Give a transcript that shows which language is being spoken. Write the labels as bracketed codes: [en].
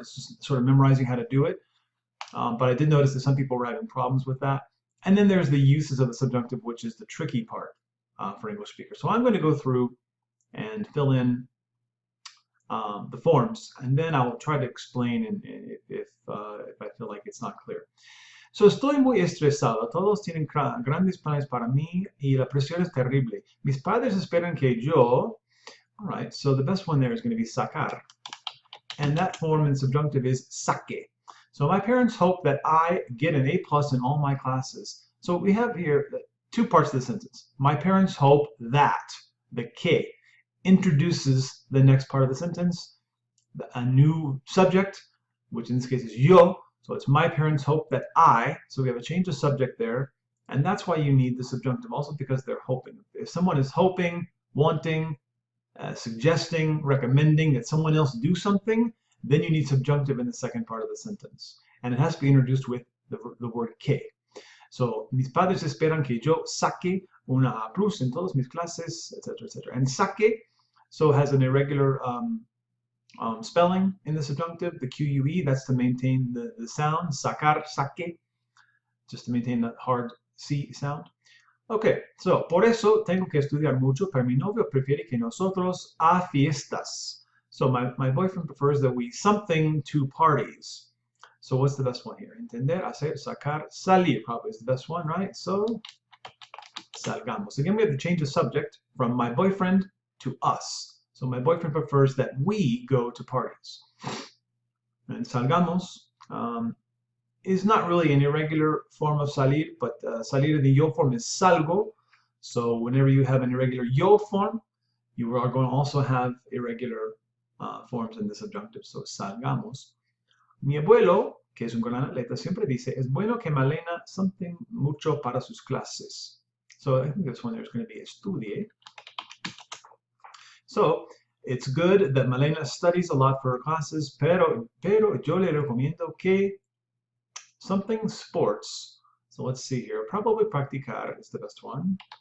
[en] It's just sort of memorizing how to do it. But I did notice that some people were having problems with that. And then there's the uses of the subjunctive, which is the tricky part for English speakers. So I'm going to go through and fill in the forms, and then I will try to explain if I feel like it's not clear. [es] So estoy muy estresado. Todos tienen grandes planes para mí y la presión es terrible. Mis padres esperan que yo. [en] All right. So the best one there is going to be sacar, and that form in subjunctive is saque. So my parents hope that I get an A+ in all my classes. So we have here two parts of the sentence. My parents hope that the que introduces the next part of the sentence, a new subject, which in this case is yo. So it's my parents hope that I. So we have a change of subject there, and that's why you need the subjunctive also, because they're hoping. If someone is hoping, wanting, suggesting, recommending that someone else do something, then you need subjunctive in the second part of the sentence, and it has to be introduced with the word que. [es] So mis padres esperan que yo saque una A+ en todas mis clases, etc., etc. [en] And saque so has an irregular spelling in the subjunctive, the QUE. That's to maintain the sound. Sacar, saque, just to maintain that hard C sound. [es] Okay, so por eso tengo que estudiar mucho, pero mi novio prefiere que nosotros a fiestas. [en] So my boyfriend prefers that we something to parties. So what's the best one here? Entender, hacer, sacar, salir probably is the best one, right? So salgamos. Again, we have to change the subject from my boyfriend to us. So my boyfriend prefers that we go to parties. And salgamos is not really an irregular form of salir, but salir in the yo form is salgo. So whenever you have an irregular yo form, you are going to also have irregular forms in the subjunctive. So salgamos. [es] Mi abuelo, que es un gran atleta, siempre dice, es bueno que Malena something mucho para sus clases. [en] So I think this one there's going to be estudie. So it's good that Malena studies a lot for her classes, [es] pero yo le recomiendo que [en] something sports. So let's see here. Probably practicar is the best one.